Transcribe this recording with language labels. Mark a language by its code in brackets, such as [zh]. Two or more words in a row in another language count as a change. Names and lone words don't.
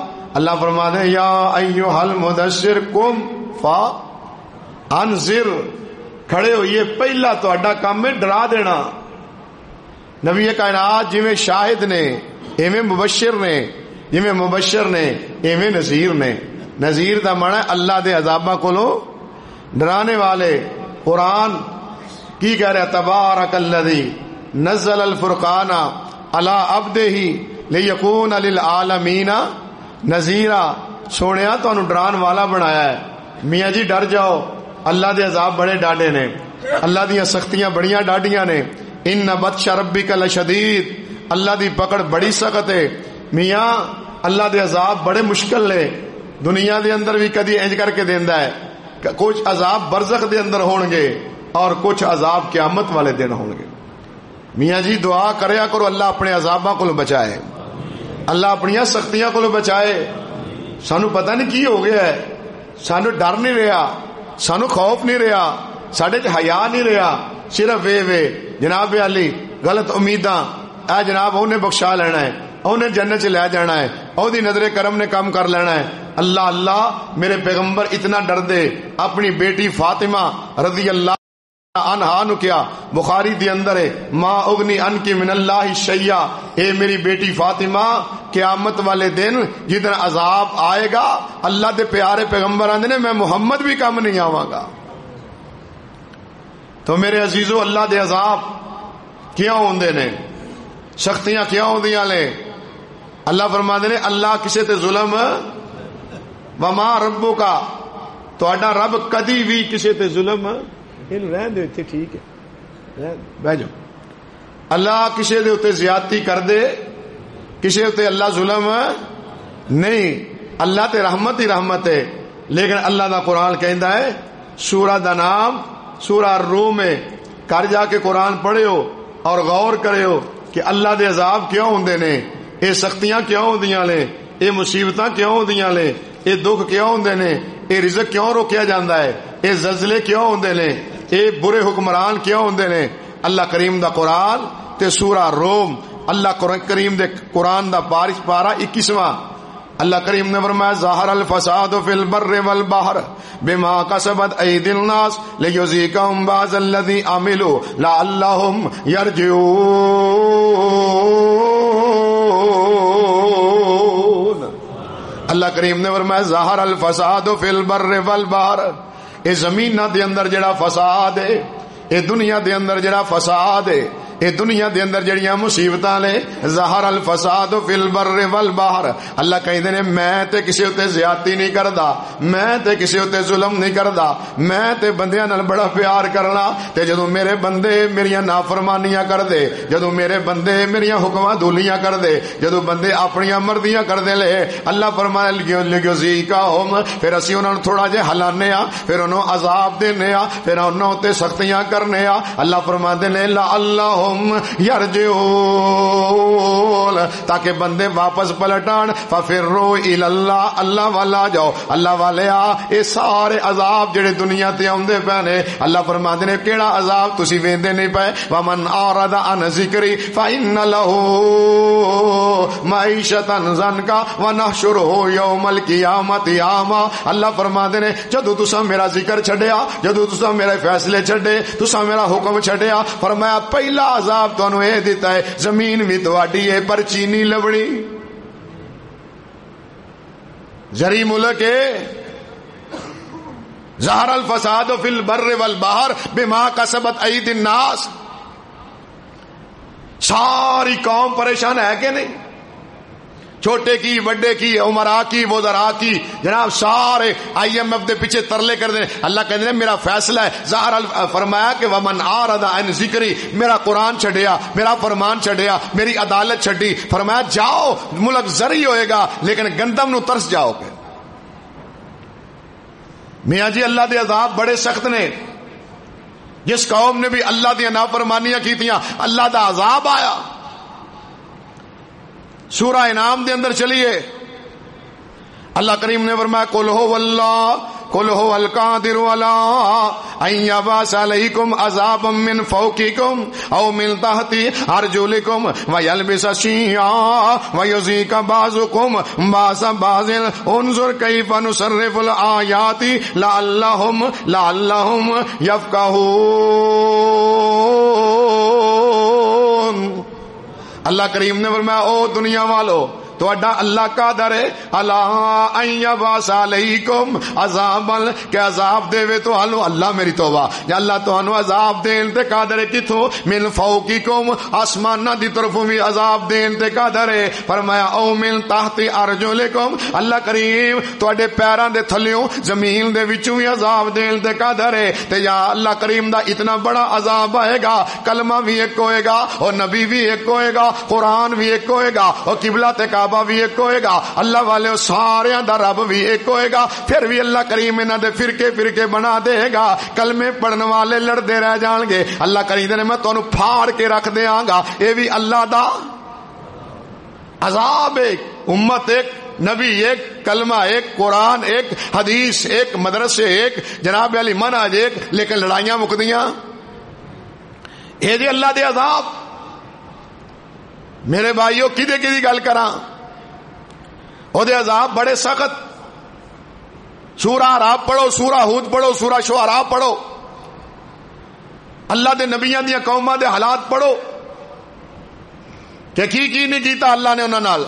[pa] اللہ فرما دے [ar] یا ایھا المدثر قم فانذر، [pa] کھڑے ہوئیے، پہلا تہاڈا کام ہے ڈرا دینا۔ نبی کائنات جویں شاہد نے ایویں مبشر نے، جویں مبشر نے ایویں نذیر نے۔ نذیر دا معنی اللہ دے عذاباں کولوں ڈرانے والے۔ قرآن کی کہہ رہا [ar] تبارک الذی نزل الفرقان علی عبدہ لیکون للعالمین نذیرا، [pa] سونیا تانوں ڈران والا بنایا ہے۔ میاں جی ڈر جاؤ، اللہ دے عذاب بڑے ڈاڈے نے، اللہ دیاں سختیاں بڑیاں ڈاڈیاں نے۔ [ar] ان بطش ربک لشدید، [pa] اللہ دی پکڑ بڑی سخت ہے۔ میاں اللہ دے عذاب بڑے مشکل نے، دنیا دے اندر بھی کدی انج کر کے دیندا ہے، کچھ عذاب برزخ دے اندر ہون گے اور کچھ عذاب قیامت والے دن ہون گے۔ میاں جی دعا کریا کرو اللہ اپنے عذاباں کو بچائے، اللہ اپنی سختیاں کو بچائے۔ سانو پتہ نہیں کی ہو گیا ہے، سانو ڈر نہیں رہا، سانو خوف نہیں رہا، ساڈے چ حیا نہیں رہا، صرف وے جناب علی غلط امیداں، اے جناب اونے بخشا لینا ہے، اونے جنت چ لے جانا ہے، او دی نظر کرم نے کام کر لینا ہے۔ اللہ اللہ میرے پیغمبر اتنا ڈر دے، اپنی بیٹی فاطمہ [ar] رضی اللہ عنہا [pa] نو کیا بخاری دی اندر ہے [ar] ما اغنی عنکی من اللہ شیئا، [pa] اے میری بیٹی فاطمہ قیامت والے دن جدن عذاب آئے گا اللہ دے پیارے پیغمبر آندے نے میں محمد بھی کم نہیں آواں گا۔ تو میرے عزیزو اللہ دے عذاب کیوں ہوندے نے، سختیاں کیوں ہوندیاں نے؟ اللہ فرماتے نے اللہ کسے تے ظلم [ar] وما ربک [pa] تہاڈا رب کدی بھی کسے تے ظلم اینو رہن دے اتنے ٹھیک ہے بہ جاؤ اللہ کسے دے اتنے زیادتی کر دے کسے اتنے اللہ ظلم نہیں اللہ تے رحمت ہی رحمت ہے لیکن اللہ دا قرآن کہندا ہے سورہ دا نام سورہ الروم ہے کر جا کے قرآن پڑھیو اور غور کریو کہ اللہ دے عذاب کیوں ہوندے نے اے سختیاں کیوں ہوندیاں نے اے مصیبتاں کیوں ہوندیاں نے اے دکھ کیوں ہوندے نے اے رزق کیوں روکیا جاندا ہے اے زلزلے کیوں ہوندے نے اے برے حکمران کیوں ہوندے نے اللہ کریم دا قرآن تے سورہ روم اللہ کریم دے قرآن دا پارا 21واں اللہ کریم نے فرمایا [ar] ظاہر الفساد فی البر والبحر بما کسبت ایدی الناس لیذیقہم بعض الذی عملوا لعلہم یرجعون. [pa] اللہ کریم نے فرمایا [ar] ظاہر الفساد فی البر والبحر [pa] اے زمین دے اندر جڑا فساد ہے اے دنیا دے اندر جڑا فساد ہے اے دنیا دے اندر جڑیاں مصیبتاں نے [ar] ظاہر الفساد فی البر والبحر [pa] اللہ کہندے نے میں تے کسے اتے زیادتی نہیں کردا میں تے کسے اتے ظلم نہیں کردا میں تے بندیاں نال بڑا پیار کرنا تے جدوں میرے بندے میریاں نافرمانیاں کر دے جدوں میرے بندے میریاں حکماں دولیاں کر دے جدوں بندے اپنیاں مرضیاں کر دے لے اللہ فرمایا لیذیقہم پھر اسی انہاں نوں تھوڑا جہا ہلانے آ پھر انہاں عذاب دینے آ پھر انہاں تے سختیاں کرنے آ اللہ فرماندے نے [ar] لعلہم یرجعون [pa] تاکہ بندے واپس پلٹان [ar] ففروا الی اللہ [pa] اللہ والا جاؤ اللہ والے آ اے سارے عذاب جڑے دنیا تے اوندے پے نے اللہ فرماندے نے کیڑا عذاب تسی ویندے نہیں پے [ar] ومن اعرض عن ذکری فإن له معیشۃ ضنکا ونحشرہ یوم القیامۃ اعما [pa] اللہ فرماندے نے جدوں تساں میرا ذکر چھڈیا جدوں تساں میرے فیصلے چھڈے تساں میرا حکم چھڈیا فرمایا پہلا عذاب تانوں اے دیتا ہے زمین بھی تواڈی ہے پر چینی لبڑی زری ملک ہے [ar] ظہر الفساد فی البر والبحر بما کسبت ایدی الناس [pa] ساری قوم پریشان ہے کہ نہیں چھوٹے کی بڑے کی عمراء کی وزراء کی جناب سارے IMF دے پیچھے ترلے کر دیں اللہ کہتے ہیں میرا فیصلہ ہے ظاہر فرمایا کہ [ar] ومن اعرض عن ذکری [pa] میرا قرآن چھڈیا میرا فرمان چھڈیا میری عدالت چھڈی فرمایا جاؤ ملک زرعی ہوئے گا لیکن گندم نو ترس جاؤ گے. میاں جی اللہ دے عذاب بڑے سخت نے جس قوم نے بھی اللہ دی نافرمانیاں کیتیاں اللہ دا عذاب آیا. سورہ انعام دے اندر چلیے اللہ کریم نے فرمایا [ar] قل هو اللہ قل هو القادر علی ان یبعث علیکم عذابا من فوقکم او من تحت ارجلکم ویلبس شیعا ویذیق بعضکم بعض بعض انظر کیف نصرف الآیات لعلہم یفقہون. [pa] اللہ کریم نے فرمایا او دنیا والو تہاڈا اللہ قادر ہے اللہ [ar] ان یبعث علیکم عذابا [pa] کہ عذاب دے تانوں اللہ میری توبہ یا اللہ تانوں عذاب دین تے قادر ہے کتھوں [ar] من فوقکم [pa] آسماناں دی طرفوں بھی عذاب دین تے قادر ہے فرمایا [ar] او من تحت ارجلکم [pa] اللہ کریم تہاڈے پیراں دے تھلیوں زمین دے وچوں بھی عذاب دین تے قادر ہے تے یا اللہ کریم دا اتنا بڑا عذاب آئے گا کلمہ بھی ایک ہوئے گا اور نبی بھی ایک ہوئے گا قرآن بھی ایک ہوئے گا اور قبلہ تے بھی ایک ہوئے گا اللہ والے سارے دا رب بھی ایک ہوئے گا پھر بھی اللہ کریم انہاں دے فرقے بنا دے گا کلمے پڑھن والے لڑدے رہ جان گے اللہ کریم نے میں تانوں پھاڑ کے رکھ دیاں گا اے بھی اللہ دا عذاب. ایک امت ایک نبی ایک کلمہ ایک قرآن ایک حدیث ایک مدرسے ایک جناب علی منہج ایک لیکن لڑائیاں مکدیاں اے جی اللہ دے عذاب. میرے بھائیو کدی گل کراں او دے عذاب بڑے سخت. سورہ اعراف پڑھو سورہ ہود پڑھو سورہ شعراء پڑھو اللہ دے نبیاں دیاں قوماں دے حالات پڑھو کہ کی نہیں کیتا اللہ نے انہاں نال.